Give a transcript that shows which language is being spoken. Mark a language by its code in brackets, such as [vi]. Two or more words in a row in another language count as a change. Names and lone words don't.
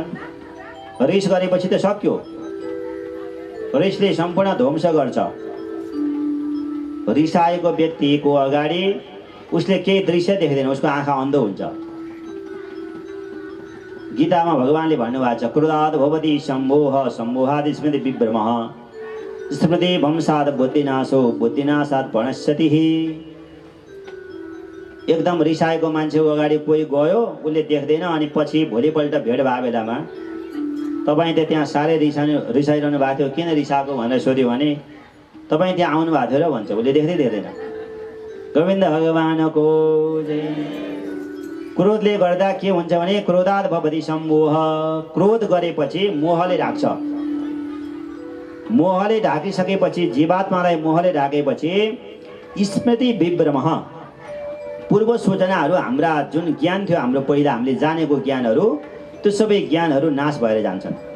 [ne] रिस गरेपछि त सक्यो, रिसले सम्पूर्ण ध्वंस गर्छ। रिसाएको व्यक्तिको अगाडि उसले केही दृश्य देख्दैन, उसको आँखा अन्धो हुन्छ। गीतामा भगवानले भन्नुभएको छ, [sa] क्रोधात् भवति सम्मोह, सम्मोहात् स्मृति विभ्रमः, स्मृति भंसात् बुद्धिनाशो, बुद्धिनाशात् प्रणश्यतिः। [ne] एकदम रिसाएको मान्छेको अगाडि कोही गयो, उसले देख्दैन, अनि पछि भोलिपल्ट भेट भएको बेलामा तपाईँ त त्यहाँ साह्रै रिसाइरहनु भएको थियो, किन रिसाएको भनेर सोध्यो भने तपाईँ त्यहाँ आउनु भएको थियो र भन्छ, उसले देख्दै देख्दैन। गोविन्द भगवानको जय। क्रोधले गर्दा के हुन्छ भने [sa] क्रोधात् भवति सम्मोह, [ne] क्रोध गरेपछि मोहले ढाक्छ। मोहले ढाकिसकेपछि, जीवात्मालाई मोहले ढाकेपछि [sa] स्मृति विभ्रमः, [ne] पूर्व सूचनाहरू, हाम्रा जुन ज्ञान थियो, हाम्रो पहिला हामीले जानेको ज्ञानहरू, त्यो सबै ज्ञानहरू नाश भएर जान्छन्।